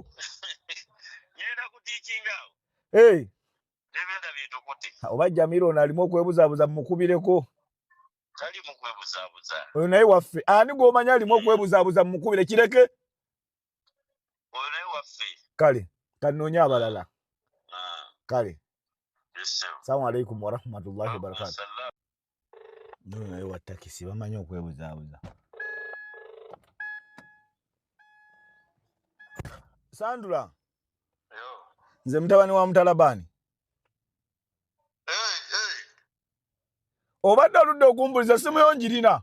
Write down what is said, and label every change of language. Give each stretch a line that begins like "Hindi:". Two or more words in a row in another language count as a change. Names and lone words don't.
Ganda: Ngenda kutiikinga. Nebenda byetokote. Oba Jamiru ono alimu okwebuzaabuza mukubireko. Tali mu kwebuzaabuza. Oyo naye waffe. Ani gw'omanyi alimu okwebuzaabuza mukubire kireke? Oyo naye waffe. Kale, kanoonya abalala. Kale.
Arabic: Assalamu عليكم ورحمة الله وبركاته.
Ganda: Nno naye wa takisi bamanyi okwebuzaabuza. Sandula. Nze mutabani wa Mutalabani. Obadde oludde okumbuliza simu yo njirina.